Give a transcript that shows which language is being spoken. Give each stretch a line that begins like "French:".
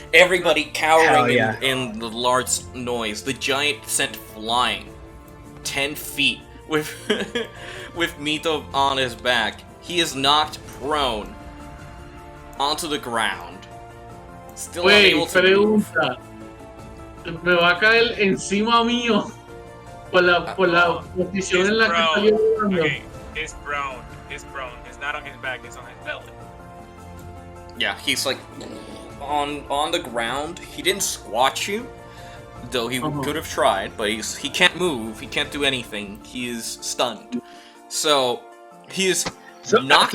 English: Everybody cowering in the large noise. The giant sent flying 10 feet with with Mito on his back. He is knocked prone onto the ground. Still unable to move.
Spanish: Pregunta. Me va a caer encima mío por la posición en la que estoy jugando.
English: Okay, he's prone. He's prone. He's not on his back. He's on his belly. Yeah, he's like on the ground. He didn't squash you, though he could have tried, but he can't move. He can't do anything. He is stunned. So he is knocked.